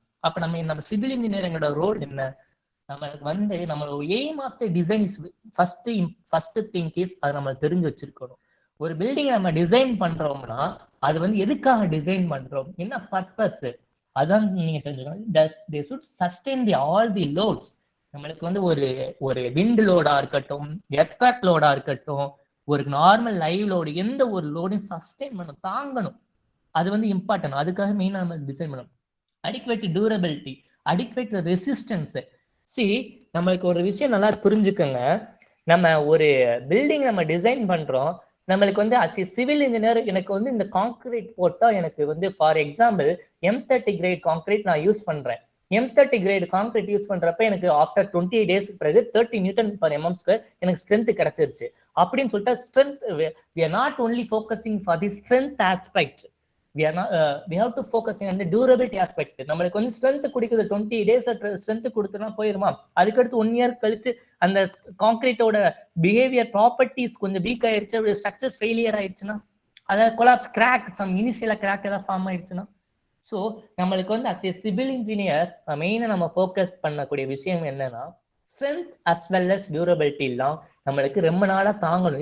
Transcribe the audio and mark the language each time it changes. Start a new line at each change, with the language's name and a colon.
Tamil: அப்ப நம்ம civil இன்ஜினியரிங்கோட role என்ன, நம்மளுக்கு வந்து நம்ம
English: aim of the design is first thing is,
Tamil: அதை நம்ம தெரிஞ்சு வச்சிருக்கணும். ஒரு பில்டிங் நம்ம டிசைன் பண்றோம்னா அது வந்து எதுக்காக டிசைன் பண்றோம், என்ன பர்பஸ், அதான் நீங்க தெரிஞ்சுக்கணும்.
English: they should sustain all the loads.
Tamil: நம்மளுக்கு வந்து ஒரு விண்ட் லோடா இருக்கட்டும், எர்த்குவேக் லோடா இருக்கட்டும், ஒரு நார்மல் லைவ் லோடு, எந்த ஒரு லோடையும் சஸ்டெயின் பண்ணணும், தாங்கணும். அது வந்து இம்பார்ட்டன்ட். அதுக்காக மெயினா நம்ம டிசைன் பண்ணணும். Adequate durability, adequate resistance. நம்மளுக்கு ஒரு விஷயம் நல்லா புரிஞ்சுக்கோங்க. நம்ம ஒரு பில்டிங் நம்ம டிசைன் பண்றோம், நம்மளுக்கு வந்து அஸ் ஏ சிவில் இன்ஜினியர் எனக்கு வந்து இந்த கான்கிரீட் போட்டா எனக்கு வந்து for example M30 great concrete நான் யூஸ் பண்றேன். M30 கிரேட் கான்கிரீட் யூஸ் பண்றப்ப எனக்கு ஆஃப்டர் 28 days பிறகு 30 Nm/mm² எனக்கு ஸ்ட்ரென்த் கிடைச்சிருச்சு. அப்படின்னு சொல்லிட்டு
English: Strength, we are not only focusing for the strength aspect, we have to focus on the durability aspect.
Tamil: நம்மளுக்கு வந்து ஸ்ட்ரென்த் குடிக்குது, 20 days ஸ்ட்ரென்த் கொடுத்தனா போயிருமா, அதுக்கடுத்து 1 year கழிச்சு அந்த கான்கிரீட்டோட பிஹேவியர் ப்ராப்பர்ட்டிஸ் கொஞ்சம் வீக் ஆயிடுச்சு, ஸ்ட்ரக்சர்ஸ் ஃபெயிலியர் ஆயிடுச்சுன்னா, அதாவது கொலாப்ஸ், கிராக், இனிஷியலா கிராக் ஏதாவது ஃபார்ம் ஆயிடுச்சுன்னா. ஸோ நம்மளுக்கு வந்து அஸ் ஏ சிவில் இன்ஜினியர் மெயினா நம்ம ஃபோக்கஸ் பண்ணக்கூடிய விஷயம் என்னன்னா
English: strength as well as durability
Tamil: எல்லாம் நம்மளுக்கு ரொம்ப நாளா தாங்கணும்.